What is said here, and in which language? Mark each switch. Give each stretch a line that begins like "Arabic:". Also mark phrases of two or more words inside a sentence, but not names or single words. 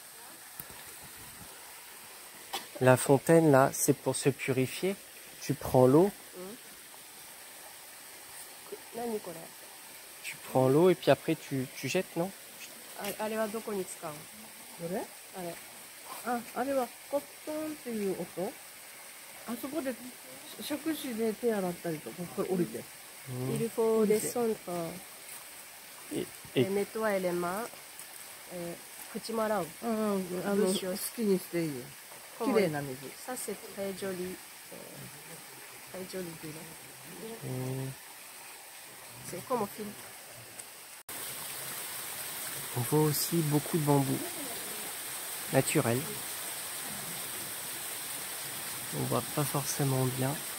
French: La fontaine là, c'est pour se purifier. Tu prends l'eau. Tu prends l'eau et puis après tu jettes, non?
Japanese: あれはどこに使うの？どれ？あれ。あれはコットンっていう音？あそこで杓子で手洗ったりとか、これ降りて。
French: Il faut descendre Et et nettoyer les mains.
Japanese: 口も洗う。好きにしていいよ。綺麗な水。
French: Ça c'est très joli. Très joli de là. C'est comme un film. On voit aussi beaucoup de bambou naturel. On voit pas forcément bien.